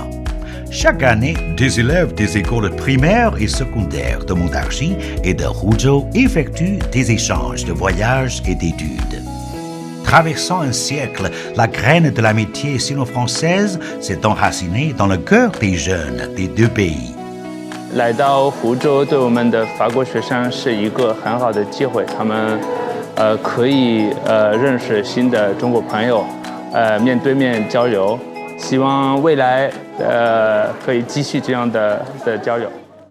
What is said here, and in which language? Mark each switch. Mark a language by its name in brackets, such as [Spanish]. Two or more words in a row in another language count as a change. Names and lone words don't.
[French] Chaque année, des élèves des écoles primaires et secondaires de Montargis et de Huzhou effectuent des échanges de voyages et d'études. Traversant un siècle, la graine de l'amitié sino-française s'est enracinée dans le cœur des jeunes des deux pays. [Chinese] 来到湖州对我们的法国学生是一个很好的机会，他们可以认识新的中国朋友，面对面交流，希望未来可以继续这样的交流。